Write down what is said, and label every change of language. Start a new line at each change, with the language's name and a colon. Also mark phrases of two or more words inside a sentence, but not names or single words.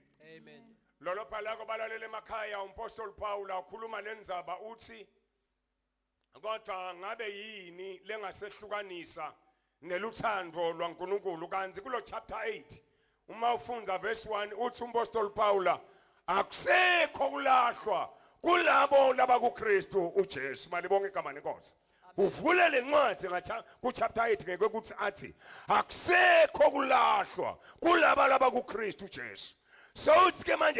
Swati: Amen. lolo phalako balalele emakhaya umpostoli Paul ukhuluma lenzaba uthi kodwa ngabe yini lengasehlukanisa nelutsandvo lwankulunkulu kanti kulo chapter 8 uma ufunda verse 1 uthi umpostoli Paul akusekho kulahlwa kulabo labakuKristu uJesu malibonke igama lenkosi uvule lencwadi ku chapter 8 ngeke ukuthi athi akusekho kulahlwa kulabo labakuKristu uJesu so uthi manje